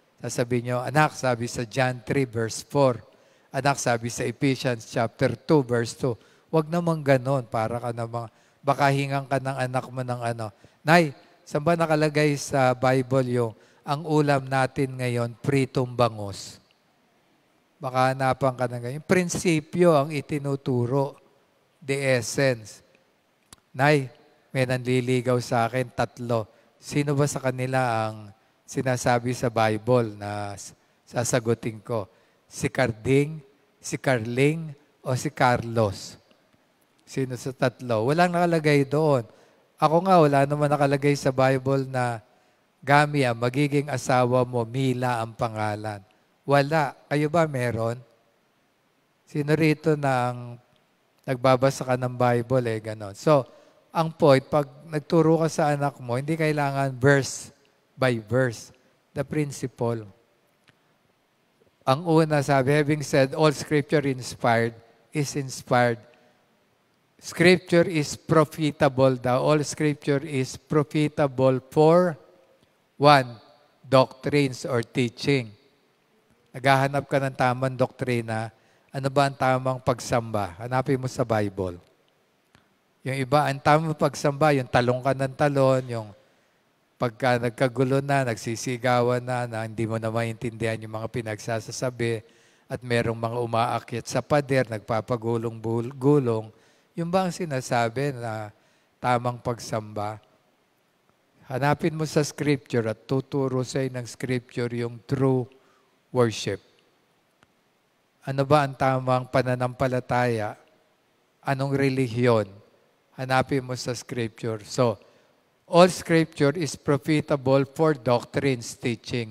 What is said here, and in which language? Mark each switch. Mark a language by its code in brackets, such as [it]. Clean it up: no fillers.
[tl] Sasabihin nyo, anak, sabi sa John 3 verse 4. Anak, sabi sa Ephesians chapter 2 verse 2. Huwag naman ganon, para ka namang, baka hingang ka ng anak mo ng ano. Nay, saan ba nakalagay sa Bible yung ang ulam natin ngayon, pritong bangus? Baka hanapan ka ng ganyan. Prinsipyo ang itinuturo, [en] the essence. [tl] Nay, may nanliligaw sa akin, 3. Sino ba sa kanila ang sinasabi sa Bible na sasagutin ko? Si Carding, si Carling, o si Carlos? Sino sa 3? Walang nakalagay doon. Ako nga, wala naman nakalagay sa Bible na Gami, magiging asawa mo, Mila ang pangalan. Wala. Kayo ba meron? Sino rito na ang nagbabasa ka ng Bible ganon. So, ang point, pag nagturo ka sa anak mo, hindi kailangan [en] verse by verse. The principle. [tl] Ang una, sabi, [en] having said, all scripture is inspired. Scripture is profitable daw. All scripture is profitable for, 1, doctrines or teaching. [tl] Naghahanap ka ng tamang doktrina, ano ba ang tamang pagsamba? Hanapin mo sa Bible. Yung iba, ang tamang pagsamba, yung talong ka ng talon, yung pagka nagkagulo na, nagsisigawan na hindi mo na maintindihan yung mga pinagsasasabi, at merong mga umaakyat sa pader, nagpapagulong-gulong, yung ba ang sinasabi na tamang pagsamba? Hanapin mo sa Scripture at tuturo sa'yo ng Scripture yung [en] true worship. [tl] Ano ba ang tamang pananampalataya? Anong relihiyon? Hanapin mo sa Scripture. [en] So, all Scripture is profitable for doctrines, teaching.